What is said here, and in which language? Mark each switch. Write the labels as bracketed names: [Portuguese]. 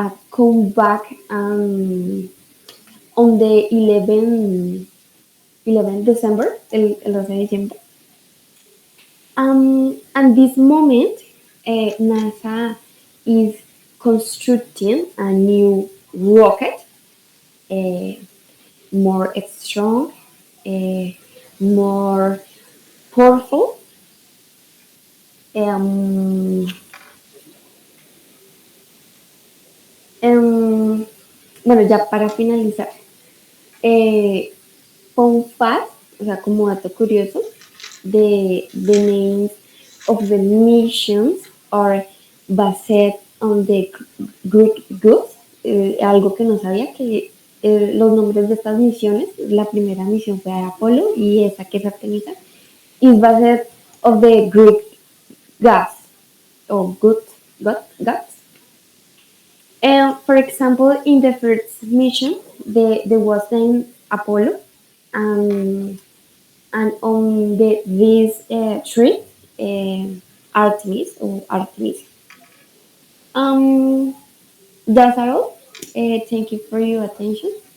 [English] Come back on the 11 December, [Spanish] el 12 de diciembre. [English] And this moment, NASA is constructing a new rocket, uh, more strong, uh, more powerful. Um, um, [Spanish] bueno, ya para finalizar, [English] eh, fun fact, [Spanish] o sea, como dato curioso, [English] the names of the missions are based on the Greek gods. [Spanish] Algo que no sabía, que los nombres de estas misiones, la primera misión fue Apolo y esa que es Artemisa, [English] is based of the Greek gods, or gods. For example, in the first mission, there was named Apollo, and on this tree, Artemis or Artemis. Um, that's all. Thank you for your attention.